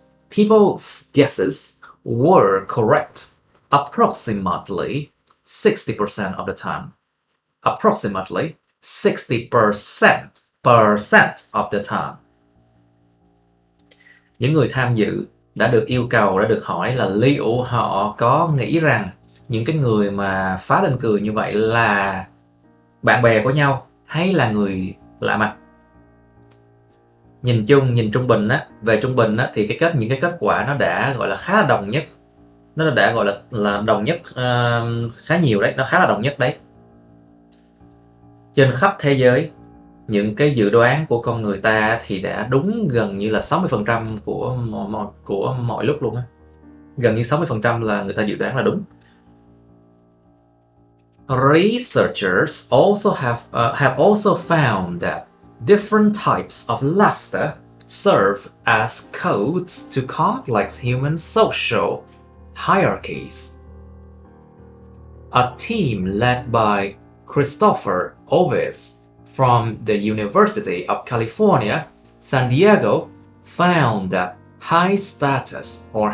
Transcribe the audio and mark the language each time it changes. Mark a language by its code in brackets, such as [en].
[en] People's guesses were correct approximately 60% of the time. Approximately 60% of the time. [vi] Những người tham dự đã được yêu cầu, đã được hỏi là liệu họ có nghĩ rằng những cái người mà phá lên cười như vậy là bạn bè của nhau hay là người lạ mặt. Nhìn trung bình á, về trung bình á, thì những cái kết quả nó đã gọi là khá là đồng nhất. Nó đã gọi là đồng nhất khá nhiều đấy, nó khá là đồng nhất đấy. Trên khắp thế giới, những cái dự đoán của con người ta thì đã đúng gần như là 60% của mọi lúc luôn á. Gần như 60% là người ta dự đoán là đúng. [en] Researchers also have also found that different types of laughter serve as codes to complex human social hierarchies. A team led by Christopher Oves from the University of California, San Diego, found that high status